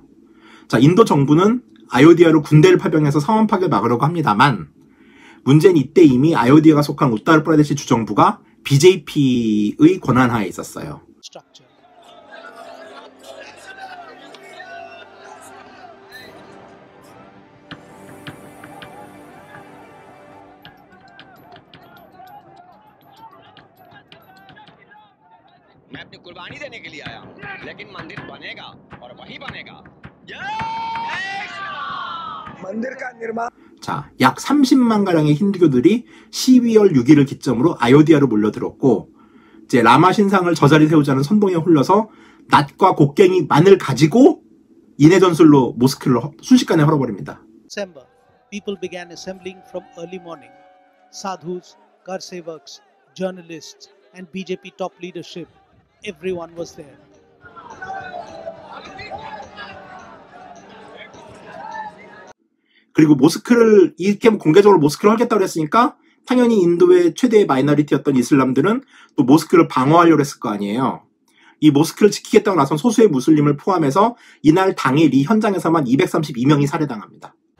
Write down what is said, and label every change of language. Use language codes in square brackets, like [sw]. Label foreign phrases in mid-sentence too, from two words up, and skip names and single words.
[ko] 자, 인도 정부는 아요디아로 군대를 파병해서 사원 파괴를 막으려고 합니다만, 문제는 이때 이미 아요디아가 속한 우타르프라데시 주정부가 BJP의 권한하에 있었어요. [hi] मैं अपनी कुर्बानी देने के लिए आया हूं, लेकिन मंदिर बनेगा और वही बनेगा। मंदिर का निर्माण. [ko] 자, 약 30만 가량의 힌두교들이 12월 6일을 기점으로 아요디아로 몰려들었고, 이제 라마 신상을 저자리 세우자는 선동에 홀려서 낫과 곡괭이만을 가지고 인해 전술로 모스크를 순식간에 헐어버립니다. [en] December, people began assembling from early morning. Sadhus, Karsevaks, journalists, and BJP top leadership. Everyone was there. [ko] 그리고 모스크를 이렇게 공개적으로 모스크를 하겠다고 했으니까 당연히 인도의 최대의 마이너리티였던 이슬람들은 또 모스크를 방어하려고 했을 거 아니에요. 이 모스크를 지키겠다고 나선 소수의 무슬림을 포함해서 이날 당일 이 현장에서만 232명이 살해당합니다.